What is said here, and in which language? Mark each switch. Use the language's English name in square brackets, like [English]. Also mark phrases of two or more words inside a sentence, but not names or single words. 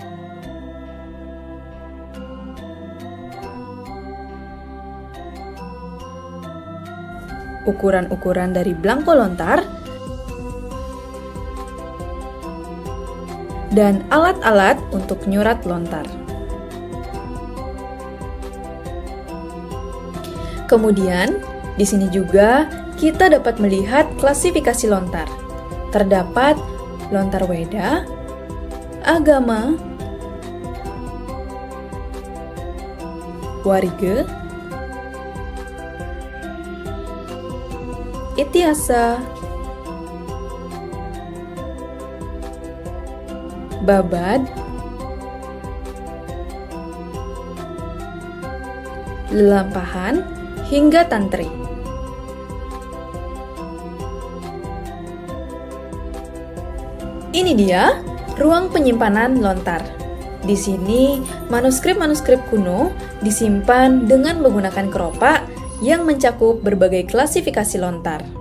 [Indonesian] Ukuran-ukuran dari belangko lontar, dan alat-alat untuk nyurat lontar. Kemudian, di sini juga kita dapat melihat klasifikasi lontar. Terdapat lontar Weda, agama, Warige, Itiasa, Babad, Lelampahan, hingga Tantri. Ini dia ruang penyimpanan lontar. Di sini, manuskrip-manuskrip kuno disimpan dengan menggunakan keropak yang mencakup berbagai klasifikasi lontar.